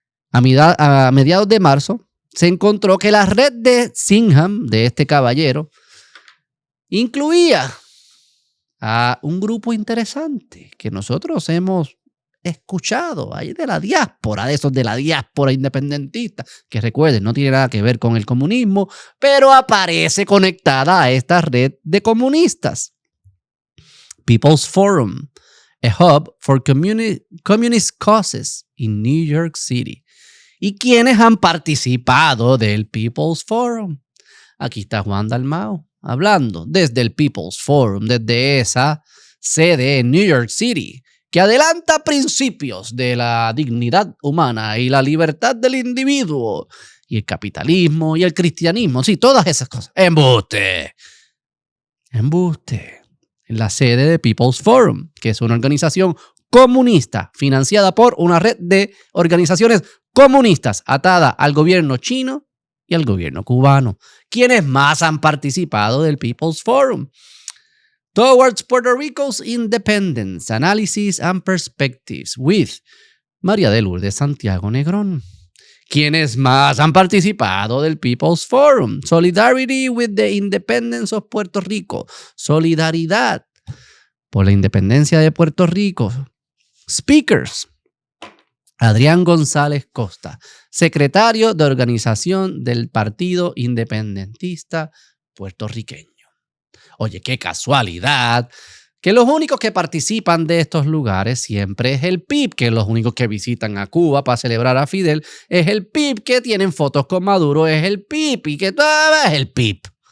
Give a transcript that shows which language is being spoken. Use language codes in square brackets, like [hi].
[es] A mediados de marzo se encontró que la red de Singham, de este caballero, incluía a un grupo interesante que nosotros hemos escuchado ahí de la diáspora, de esos de la diáspora independentista, que recuerden, no tiene nada que ver con el comunismo, pero aparece conectada a esta red de comunistas. [en] People's Forum, a hub for communist causes in New York City. [es] ¿Y quiénes han participado del People's Forum? Aquí está Juan Dalmau hablando desde el People's Forum, desde esa sede en New York City, que adelanta principios de la dignidad humana y la libertad del individuo, y el capitalismo y el cristianismo, sí, todas esas cosas. ¡Embuste! ¡Embuste! En la sede de People's Forum, que es una organización comunista financiada por una red de organizaciones comunistas atada al gobierno chino y al gobierno cubano. ¿Quiénes más han participado del People's Forum? [en] Towards Puerto Rico's Independence, Analysis and Perspectives with [es] María de Lourdes Santiago Negrón. ¿Quiénes más han participado del People's Forum? [en] Solidarity with the Independence of Puerto Rico. [es] Solidaridad por la independencia de Puerto Rico. Speakers: Adrián González Costa, secretario de organización del Partido Independentista Puertorriqueño. Oye, qué casualidad que los únicos que participan de estos lugares siempre es el PIB, que los únicos que visitan a Cuba para celebrar a Fidel es el PIB, que tienen fotos con Maduro es el PIB y que todo es el PIB.